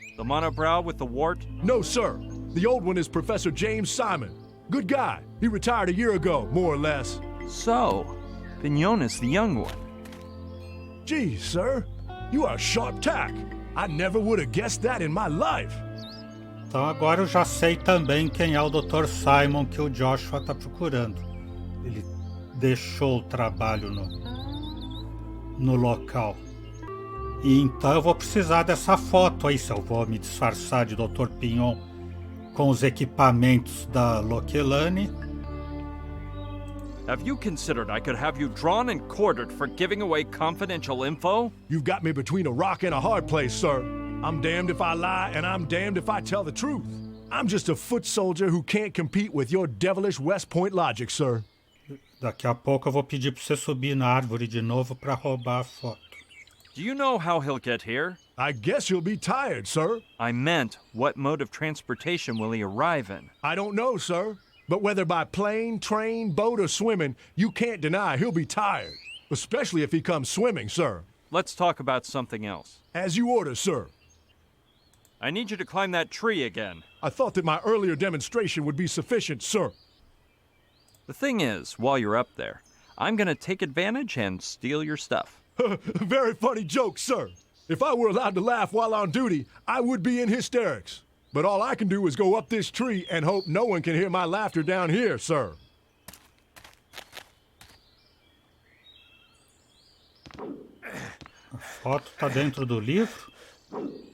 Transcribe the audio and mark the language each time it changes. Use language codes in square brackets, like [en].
[en] The monobrow with the wart? No, sir. The old one is Professor James Simon. Good guy. He retired a year ago, more or less. So, Pignon is the young one. Geez, sir. You are a sharp tack. I never would have guessed that in my life. [pt] Então agora eu já sei também quem é o Dr. Simon que o Joshua está procurando. Ele deixou o trabalho no local. E então eu vou precisar dessa foto aí, se eu vou me disfarçar de Dr. Pignon com os equipamentos da Lokelane. [en] Have you considered I could have you drawn and quartered for giving away confidential info? You've got me between a rock and a hard place, sir. I'm damned if I lie, and I'm damned if I tell the truth. I'm just a foot soldier who can't compete with your devilish West Point logic, sir. [pt] Daqui a pouco eu vou pedir para você subir na árvore de novo para roubar a foto. [en] Do you know how he'll get here? I guess you'll be tired, sir. I meant, what mode of transportation will he arrive in? I don't know, sir. But whether by plane, train, boat, or swimming, you can't deny he'll be tired. Especially if he comes swimming, sir. Let's talk about something else. As you order, sir. I need you to climb that tree again. I thought that my earlier demonstration would be sufficient, sir. The thing is, while you're up there, I'm gonna take advantage and steal your stuff. Very funny joke, sir. If I were allowed to laugh while on duty, I would be in hysterics. But all I can do is go up this tree and hope no one can hear my laughter down here, sir. [pt] A foto está dentro do livro?